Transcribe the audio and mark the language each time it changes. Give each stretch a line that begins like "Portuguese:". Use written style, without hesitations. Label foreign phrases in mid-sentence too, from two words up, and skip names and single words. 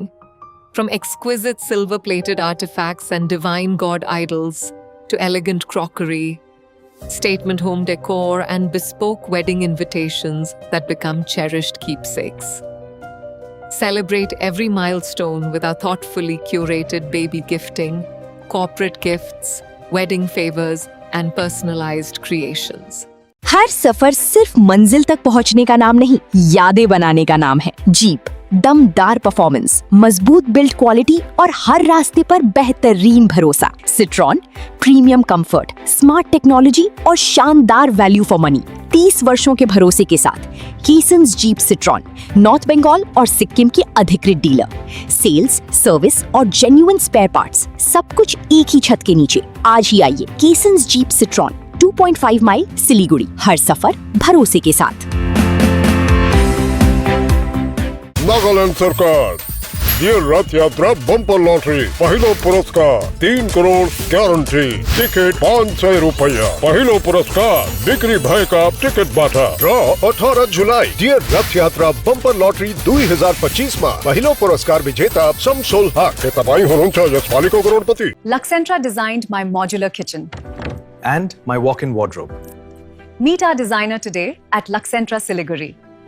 English: From exquisite silver-plated artifacts and divine god idols to elegant crockery, statement home decor, and bespoke wedding invitations that become cherished keepsakes. Celebrate every milestone with our thoughtfully curated baby gifting, corporate gifts, wedding favors, and personalized creations.
Hindi: हर सफर सिर्फ मंजिल तक पहुंचने का नाम नहीं, यादें बनाने का नाम है। जीप, दमदार परफॉर्मेंस, मजबूत
English: build quality
Hindi: और हर रास्ते पर बेहतरीन भरोसा। सिट्रॉन,
English: premium comfort, smart technology
Hindi: और शानदार
English: value for money.
Hindi: 30 वर्षों के भरोसे के साथ कीसन्स जीप सिट्रॉन, नॉर्थ बंगाल और सिक्किम की अधिकृत डीलर।
English: sales, service
Hindi: और
English: genuine spare parts,
Hindi: सब कुछ एक ही छत के नीचे। आज ही आइए कीसन्स जीप सिट्रॉन, 2.5 माइल सिलीगुड़ी। हर सफर भरोसे के साथ।
Nepali: नागालैंड सरकार ডিয়ার রথ যাত্রা বাম্পার লটারি पहिलो पुरस्कार 3 करोड़ गारंटी टिकट 500 रुपया पहिलो पुरस्कार बिक्री भएका टिकट बाटा ड्र 18 जुलाई डियर रथ यात्रा बम्पर लटरी 2025 मा पहिलो पुरस्कार विजेता शमसुल हक के तपाईँ हुनुहुन्छ यसपालिको करोडपति
English: Luxentra designed my modular kitchen. and my walk-in wardrobe. Meet our designer today at Luxentra Siliguri.